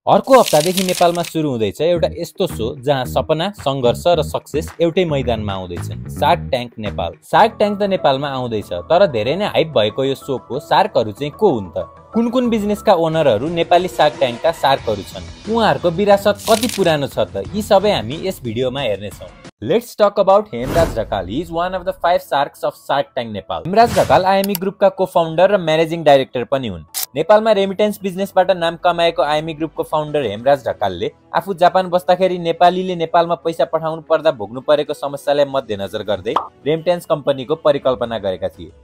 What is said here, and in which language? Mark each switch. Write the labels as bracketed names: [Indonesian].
[Nepali] अर्को हप्तादेखि नेपालमा सुरु हुँदैछ एउटा यस्तो शो जहाँ सपना, संघर्ष र सक्सेस एउटै मैदानमा आउँदैछन्। Shark tank Nepal. Shark tank त नेपालमा आउँदैछ, तर धेरै नै हाइप भएको यो शोको शार्कहरू चाहिँ को हुन् त? कुन बिजनेसका ओनरहरू नेपाली शार्क ट्याङ्कका शार्कहरू छन्? उहाँहरूको विरासत कति पुरानो छ त? यी सबै हामी यस भिडियोमा हेर्नेछौँ। [English] Let's talk about Hemraj Dhakal. He is one of the 5 sharks of Shark Tank Nepal. [Nepali] Hemraj Dhakal IME ग्रुपका को-फाउन्डर र म्यानेजिङ डाइरेक्टर पनि हुन्। नेपालमा रेमिटेन्स बिजनेसबाट नाम कमाएको IME ग्रुपको फाउन्डर हेमराज ढकालले आफू जापान बस्दाखेरि नेपालीले नेपालमा पैसा पठाउनु पर्दा भोग्नु परेको समस्यालाई मध्यनजर गर्दै रेमिटेन्स कम्पनीको परिकल्पना गरेका थिए।